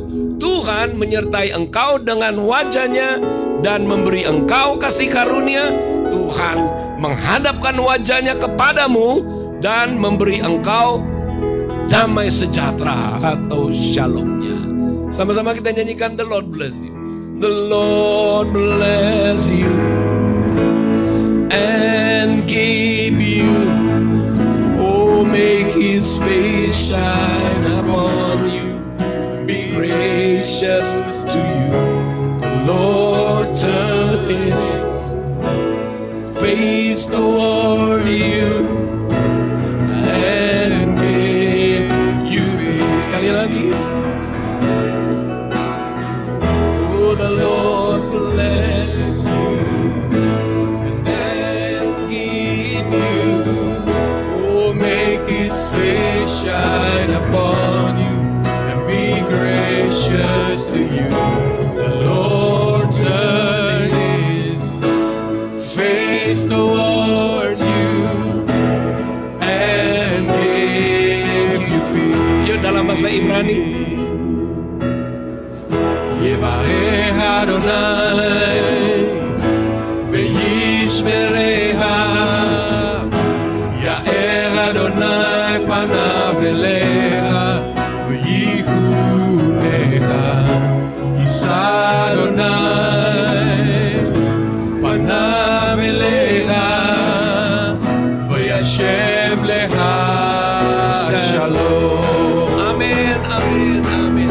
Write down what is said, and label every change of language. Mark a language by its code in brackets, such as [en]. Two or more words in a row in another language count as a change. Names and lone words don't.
[id] Tuhan menyertai engkau dengan wajahnya dan memberi engkau kasih karunia. Tuhan menghadapkan wajahnya kepadamu dan memberi engkau damai sejahtera atau shalomnya. Sama-sama kita nyanyikan The Lord Bless You. [en] The Lord bless you and keep you. Oh, make His face shine upon you, be gracious to you. The Lord turn His face toward you and give you peace. [id] Sekali lagi. [en] Oh, the Lord blesses you and give you. Oh, make His face shine upon you and be gracious to you. The Lord turn His face towards you and give you peace. [id] Yuk dalam bahasa Ibrani. [he] יברכך אדוני וישמרך, יאר אדוני פניו אליך ויחנך, ישא אדוני פניו אליך וישם לך שלום. Amen, amen, amen.